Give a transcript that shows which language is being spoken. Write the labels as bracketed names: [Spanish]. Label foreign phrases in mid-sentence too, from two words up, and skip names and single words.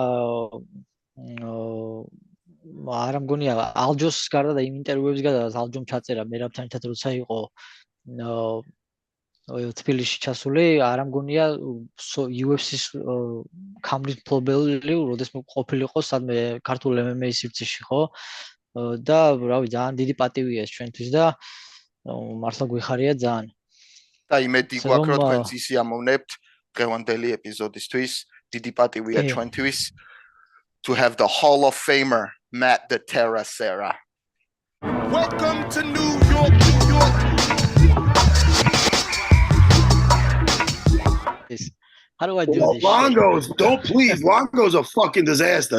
[Georgian] არ მგონია ალჯოს გარდა და იმ ინტერვიუების გარდა ალჯომ ჩაწერა მერაბთან ერთად როცა იყო თბილისში ჩასული, არ მგონია UFC-ს ქამრის მფლობელი, როდესაც ყოფილიყო სადმე ქართულ MMA სივრცეში, ხო? და რავი, ძალიან დიდი პატივია ჩვენთვის და მართლა გვიხარია ძალიან. და იმედი გვაქვს, რომ თქვენც ისიამოვნებთ დღევანდელი ეპიზოდისთვის. დიდი პატივია ჩვენთვის [English] to have the Hall of Famer Matt the Terra Serra. Welcome to New York, New York. How do I do this? Longo's, don't please. Longo's a fucking disaster.